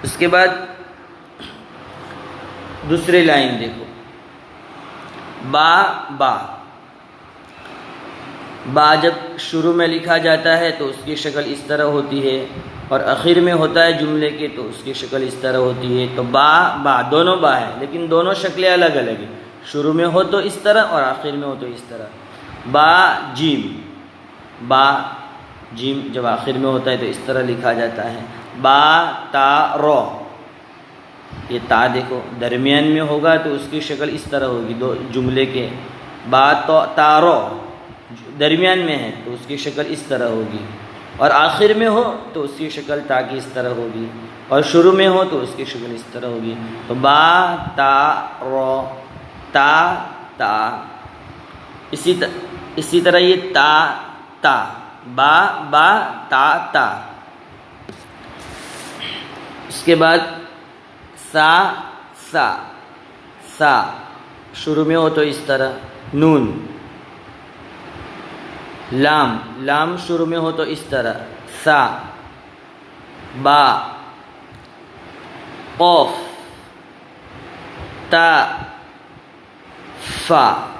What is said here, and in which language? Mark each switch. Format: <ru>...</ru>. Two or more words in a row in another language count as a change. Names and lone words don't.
<ur>اس کے بعد دوسری لائن دیکھو، با با، با جب شروع میں لکھا جاتا ہے تو اس کی شکل اس طرح ہوتی ہے، اور آخر میں ہوتا ہے جملے کے تو اس کی شکل اس طرح ہوتی ہے۔ تو با با دونوں با ہے، لیکن دونوں شکلیں الگ الگ ہیں، شروع میں ہو تو اس طرح اور آخر میں ہو تو اس طرح۔ با جیم، با جیم جب آخر میں ہوتا ہے تو اس طرح لکھا جاتا ہے، با تا رو، یہ تا دیکھو درمیان میں ہوگا تو اس کی شکل اس طرح ہوگی، دو جملے کے با تا رو درمیان میں ہے تو اس کی شکل اس طرح ہوگی، اور آخر میں ہو تو اس کی شکل تا کی اس طرح ہوگی، اور شروع میں ہو تو اس کی شکل اس طرح ہوگی۔ تو با تا رو، تا تا، اسی طرح یہ تا تا، با با تا تا۔ اس کے بعد سا سا، سا شروع میں ہو تو اس طرح، نون، لام، لام شروع میں ہو تو اس طرح، سا، با، قوف، تا، فا۔</ur>